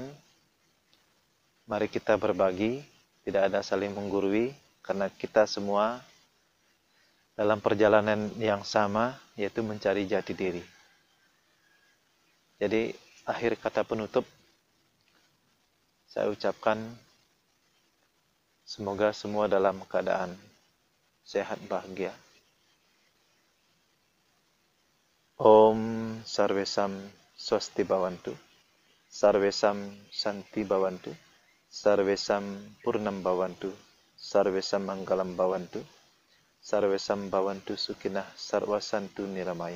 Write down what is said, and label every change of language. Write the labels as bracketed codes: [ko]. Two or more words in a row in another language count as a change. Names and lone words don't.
[id] Mari kita berbagi, tidak ada saling menggurui, karena kita semua dalam perjalanan yang sama, yaitu mencari jati diri. Jadi akhir kata penutup, saya ucapkan semoga semua dalam keadaan sehat bahagia. [sa] ॐ सर्वेषां स्वस्ति भवन्तु, सर्वेषां शान्ति भवन्तु, सर्वेषां पूर्णं भवन्तु, सर्वेषां मङ्गलं भवन्तु, सर्वेषां भवन्तु सुखिनः सर्वसन्तु निरामयाः.